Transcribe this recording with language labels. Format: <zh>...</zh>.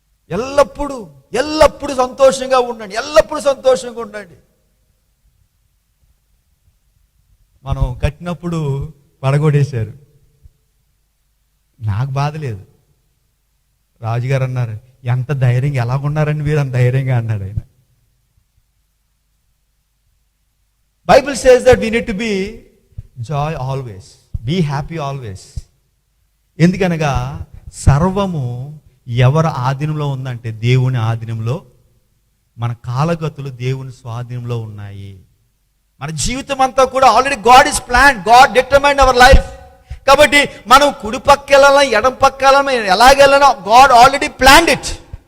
<te>ఎల్లప్పుడూ సంతోషంగా ఉండండి, ఎల్లప్పుడూ సంతోషంగా ఉండండి. మనం కట్టినప్పుడు పడగొడేశారు, నాకు బాధ లేదు. రాజుగారు అన్నారు, ఎంత ధైర్యంగా ఎలాగున్నారని మీరు అంత ధైర్యంగా అన్నాడు ఆయన.</te> <en>Bible says that we need to be joy always, be happy always.</en> <te>ఎందుకనగా సర్వము ఎవరి ఆధీనంలో ఉందంటే దేవుని ఆధీనంలో. మన కాలగతులు దేవుని స్వాధీనంలో ఉన్నాయి. మన జీవితం అంతా కూడా</te> <en>Already God is plan, God determined our life.</en> <te>కాబట్టి మనం కుడి పక్క వెళ్ళాలా, ఎడం పక్క వెళ్ళాలా, ఎలాగెళ్ళాలో</te> <en>God already planned it.</en>